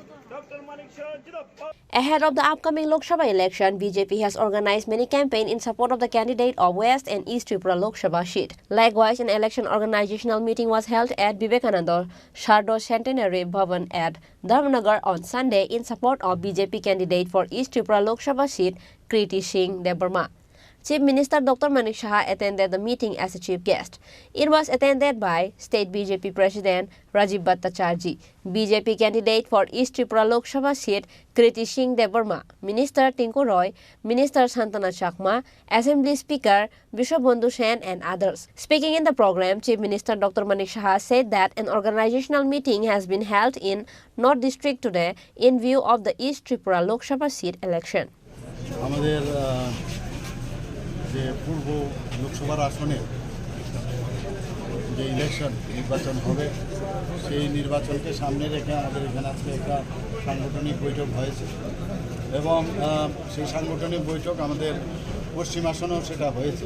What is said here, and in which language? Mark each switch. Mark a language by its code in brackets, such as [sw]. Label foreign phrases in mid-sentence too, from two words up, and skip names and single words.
[en] Ahead of the upcoming Lok Sabha election, BJP has organized many campaigns in support of the candidate of West and East Tripura Lok Sabha seat. Likewise, an election organizational meeting was held at Vivekananda Shardo Centenary Bhavan at Dharmanagar on Sunday in support of BJP candidate for East Tripura Lok Sabha seat, Kriti Singh Debarma. Chief Minister Dr. Manik Saha attended the meeting as a chief guest. It was attended by State BJP President Rajiv Bhattacharjee, BJP candidate for East Tripura Lok Sabha seat Kriti Singh Debarma, Minister Tinku Roy, Minister Santana Chakma, Assembly Speaker Vishwabandhu Sen and others. Speaking in the program, Chief Minister Dr. Manik Saha said that an organizational meeting has been held in North District today in view of the East Tripura Lok Sabha seat election. [bn] যে পূর্ব লোকসভার আসনে যে ইলেকশন নির্বাচন হবে সেই নির্বাচনকে সামনে রেখে আমাদের এখানে আজকে একটা সাংগঠনিক বৈঠক হয়েছে এবং সেই সাংগঠনিক বৈঠক আমাদের পশ্চিম আসনেও সেটা হয়েছে।